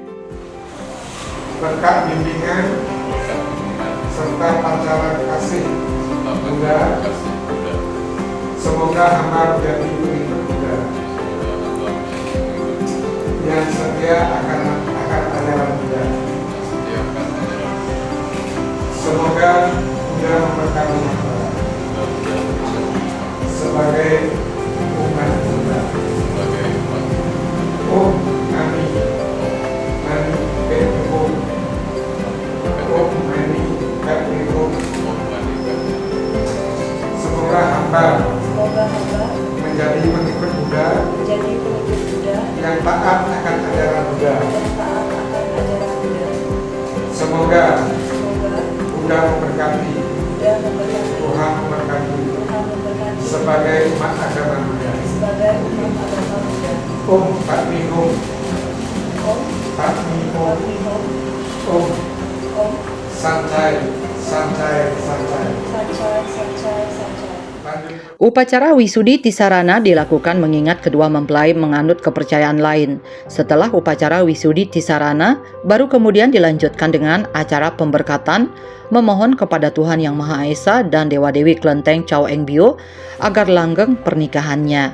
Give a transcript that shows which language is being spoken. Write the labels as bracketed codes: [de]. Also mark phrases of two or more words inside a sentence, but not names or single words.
[id] Berkat bimbingan serta pancaran kasih Buddha, semoga hamba menjadi pengikut Buddha yang setia akan ajaran Buddha. Semoga Buddha memberkati hamba sebagai umat Buddha. [sa] ॐ मणि मणि पद्मे हूँ. ॐ मणि पद्मे हूँ. [id] Semoga hamba menjadi pengikut Buddha yang taat akan ajaran Buddha. Semoga Buddha memberkati, Tuhan memberkati sebagai umat agama Buddha. [sa] ॐ पद्मे हूँ। पद्मे हूँ. Om Sanjay Sanjay Sanjay. [id] Upacara wisudi Tisarana dilakukan mengingat kedua mempelai menganut kepercayaan lain. Setelah upacara wisudi Tisarana, baru kemudian dilanjutkan dengan acara pemberkatan, memohon kepada Tuhan Yang Maha Esa dan Dewa-Dewi Kelenteng Chow Eng Bio agar langgeng pernikahannya.